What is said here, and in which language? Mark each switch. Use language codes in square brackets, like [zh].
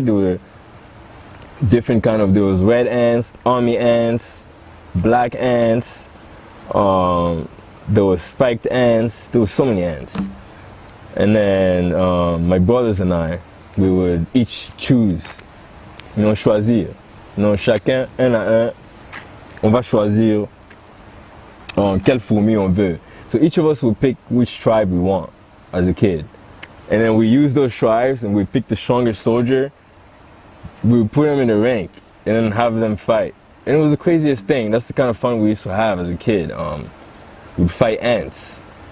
[en] There were different kind of, there was red ants, army ants, black ants, there was spiked ants, there was so many ants. And then my brothers and I, we would each choose, choisir. [fr] Chacun, un à un, on va choisir quelle fourmi on veut. [en] So each of us would pick which tribe we want as a kid. And then we use those tribes and we pick the strongest soldier. We would put them in a rank and then have them fight. And it was the craziest thing. That's the kind of fun we used to have as a kid. We'd fight ants.